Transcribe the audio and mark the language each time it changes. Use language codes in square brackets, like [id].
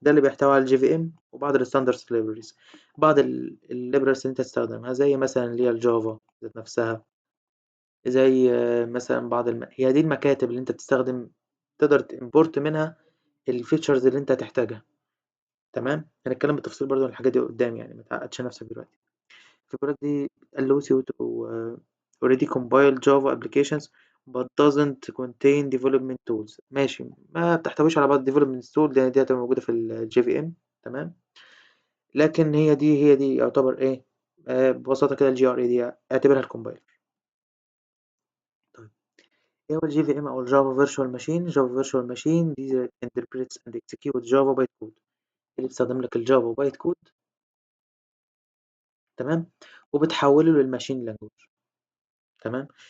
[ar] ده اللي بيحتوي على الجي في ام وبعض الستاندردز libraries، بعض الليبرز اللي انت تستخدمها زي مثلا اللي هي الجافا ذات نفسها، زي مثلا بعض هي دي المكاتب اللي انت بتستخدم، تقدر تimporت منها الفيتشرز اللي انت هتحتاجها، تمام. هنتكلم بالتفصيل برضو عن الحاجات دي قدام، يعني ما تعقدش نفسك دلوقتي. الفكرة دي [en] allows you to already compile Java applications but doesn't contain development tools. [ar] ماشي، ما بتحتويش على بعض development tools لأن دي هتبقى موجودة في ال JVM، تمام. لكن هي دي يعتبر إيه، ببساطة كده ال GRE دي اعتبرها الكومبايلر. طيب، إيه هو ال JVM أو ال Java Virtual Machine؟ Java Virtual Machine دي [en] interprets and executes Java bytecode، [ar] اللي بتستخدم لك الجافا بايت كود، تمام، وبتحوله للماشين لانجوج، تمام.